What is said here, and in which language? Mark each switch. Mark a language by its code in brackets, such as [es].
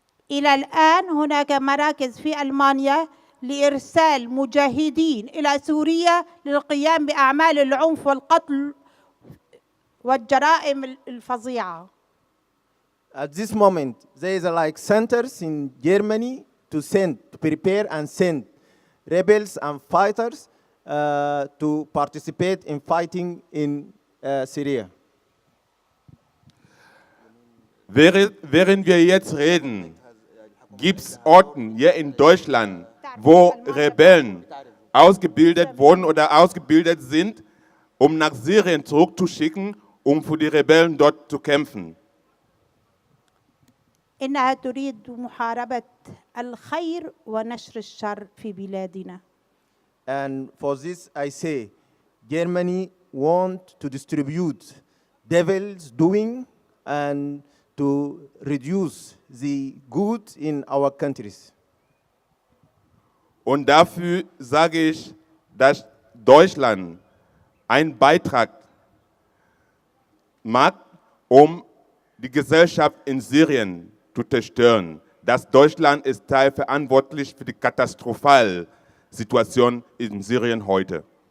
[ar] إلى الآن هناك مراكز في ألمانيا لإرسال مجاهدين إلى سوريا للقيام بأعمال العنف والقتل والجرائم الفظيعة. [en] At this moment, there is like centers in Germany to prepare and send rebels and fighters to participate in fighting in Syria. [de] Während wir jetzt reden, gibt es Orte hier in Deutschland, wo Rebellen ausgebildet wurden oder ausgebildet sind, um nach Syrien zurückzuschicken, um für die Rebellen dort zu kämpfen. [ar] إنها تريد محاربة الخير ونشر الشر في بلادنا. [en] And for this, I say, Germany want to distribute devil's doing and to reduce the good in our countries. [de] Und dafür sage ich, dass Deutschland einen Beitrag macht, um die Gesellschaft in Syrien zu zerstören. Dass Deutschland ist teilverantwortlich für die katastrophale Situation in Syrien heute.